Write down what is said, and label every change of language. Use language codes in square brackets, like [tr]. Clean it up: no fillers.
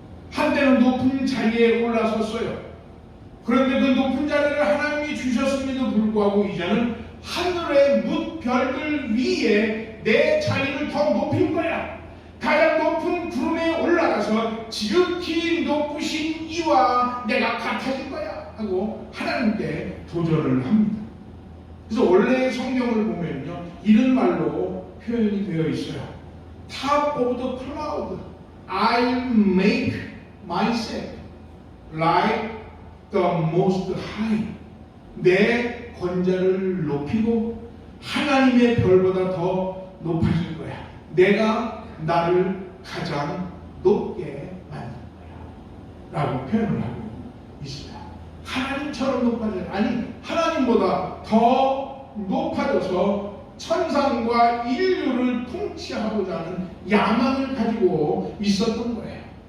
[ko] 한때는 높은 자리에 올라섰어요. 그런데 그 높은 자리를 하나님이 주셨음에도 불구하고 이제는 하늘의 뭇별들 위에 내 자리를 더 높인 거야. 가장 높은 구름에 올라가서 지극히 높으신 이와 내가 같아질 거야 하고 하나님께 도전을 합니다. 그래서 원래 성경을 보면요 이런 말로 표현이 되어 있어요. [en] Top of the cloud, I'll make myself like the most high. [ko] 내 권자를 높이고 하나님의 별보다 더 높아질 거야. 내가 나를 가장 높게 만들 거야 라고 표현을 하고 있어요. 하나님처럼 높아져요. 아니 하나님보다 더 높아져서 천상과 인류를 통치하고자 하는 야망을 가지고 있었던 거예요.